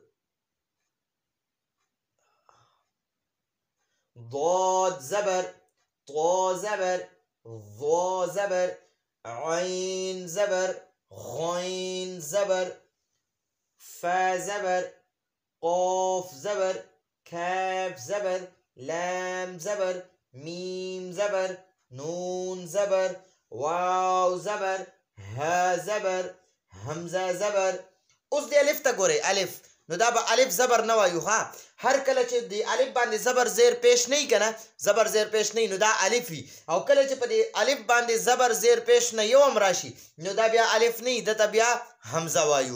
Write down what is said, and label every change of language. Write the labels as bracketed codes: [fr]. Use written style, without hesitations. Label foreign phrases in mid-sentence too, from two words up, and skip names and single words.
[ps] ضاد زبر، طا زبر، ظا زبر، عين زبر، غين زبر، فا زبر، قاف زبر، كاف زبر، لام زبر، ميم زبر، نون زبر، واو زبر، ها زبر، همزه زبر. اوس دی الف ته ګورئ. الف نو دا به الف زبر نه وایو. ها هر کله چې د الف باندې زبر زیر پیش نه وي که نه، زبر زیر پیش نه وي نو دا الف وي. او کله چې په دې الف باندې زبر زیر پیش نه یو هم راشي نو دا بیا الف نه وي، دته بیا همزه وایو.